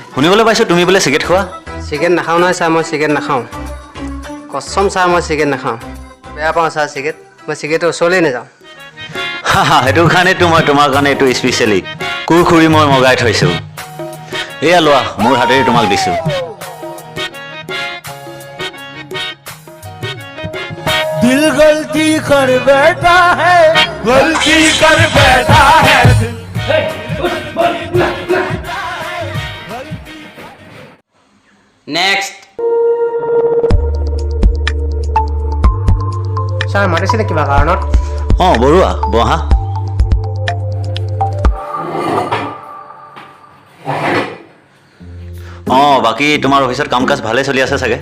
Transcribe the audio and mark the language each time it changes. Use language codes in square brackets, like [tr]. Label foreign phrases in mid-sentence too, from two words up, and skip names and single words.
[as] শুনিবলৈ পাইছোঁ তুমি বোলে চিগাৰেট খোৱা চিকেন নাখাওঁ নহয় ছাৰ মই চিকেন নাখাওঁ কচম ছাৰ মই চিকেন নাখাওঁ বেয়া পাওঁ ছাৰ চিকেন মই চিকেনৰ ওচৰলৈ নাযাওঁ সেইটো কাৰণেতো মই তোমাৰ কাৰণে এইটো স্পেচিয়েলি কুৰকুৰি মই মগাই থৈছোঁ এয়া লোৱা মোৰ হাতেৰে তোমাক দিছোঁ [hi] दिल गलती कर बैठा है गलती कर बैठा है [as] নেক্সট ছাৰ মাতিছিলে কিবা কাৰণত অঁ বৰুৱা বহা অঁ বাকী তোমাৰ অফিচত কাম কাজ ভালেই চলি আছে চাগে